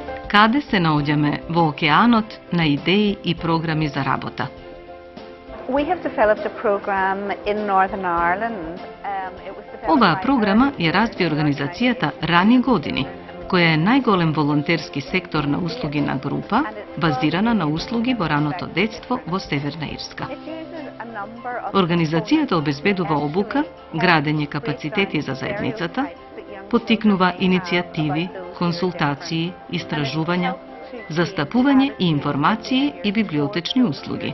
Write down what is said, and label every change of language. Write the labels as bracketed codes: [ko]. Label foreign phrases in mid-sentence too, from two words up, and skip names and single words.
[mk] Каде се наоѓаме во океанот на идеи и програми за работа? [en] We have developed a program in Northern Ireland. [mk] Оваа програма ја разви организацијата Рани години, која е најголем волонтерски сектор на услуги на група, базирана на услуги во раното детство во Северна Ирска. Организацијата обезбедува обука, градење капацитети за заедницата, поттикнува иницијативи, консултации, истражувања, застапување и информации и библиотечни услуги.